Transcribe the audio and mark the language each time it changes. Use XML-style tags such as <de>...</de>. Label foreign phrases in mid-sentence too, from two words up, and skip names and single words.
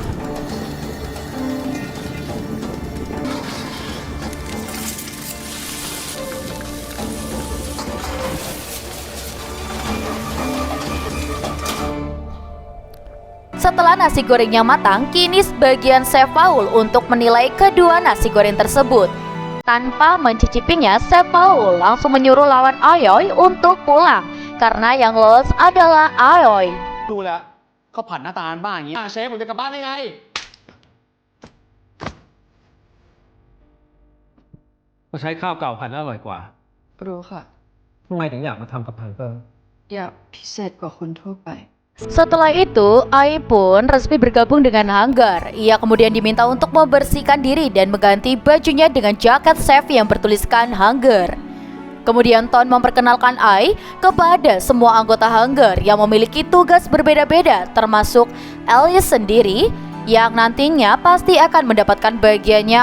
<id>Setelah nasi gorengnya matang, kini sebagian Chef Paul untuk menilai kedua nasi goreng tersebut. Tanpa mencicipinya, Chef Paul langsung menyuruh lawan Aoi untuk pulang karena yang lolos adalah Aoi.</id> <th>ดูแล้วเขาผัดหน้าตาบ้าอย่างนี้เชฟผมจะกลับบ้านได้ไง ก็ใช้ข้าวเก่าผัดอร่อยกว่า รู้ค่ะ ทำไมถึงอยากมาทำกับฮังเกอร์ อยากพิเศษกว่าคนทั่วไป</th> <id>Setelah itu, Ai pun resmi bergabung dengan Hunger. Ia kemudian diminta untuk membersihkan diri dan mengganti bajunya dengan jaket chef yang bertuliskan Hunger. Kemudian Ton memperkenalkan Ai kepada semua anggota Hunger yang memiliki tugas berbeda-beda, termasuk Alice sendiri yang nantinya pasti akan mendapatkan bagiannya.</id>